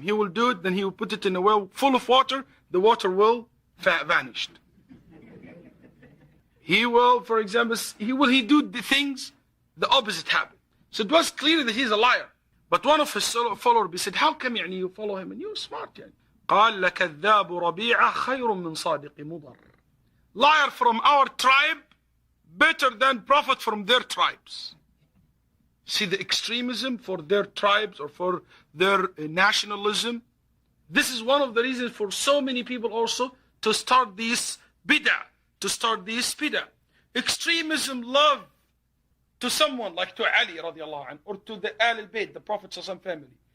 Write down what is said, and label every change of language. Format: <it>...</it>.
<en>He will do it, then he will put it in a well full of water, the water will vanish. He will, for example, he do the things, the opposite happen. So it was clear that he's a liar. But one of his followers said, how come you follow him and you're smart?</en> <ar>قال لكذاب ربيعة خير من صادق مضر.</ar> <en>Liar from our tribe better than prophet from their tribes. See the extremism for their tribes or for their nationalism. This is one of the reasons for so many people also to start this bid'ah, Extremism, love to someone like to Ali radiallahu anh, or to the Ahl al-Bayt, the Prophet's family.</en>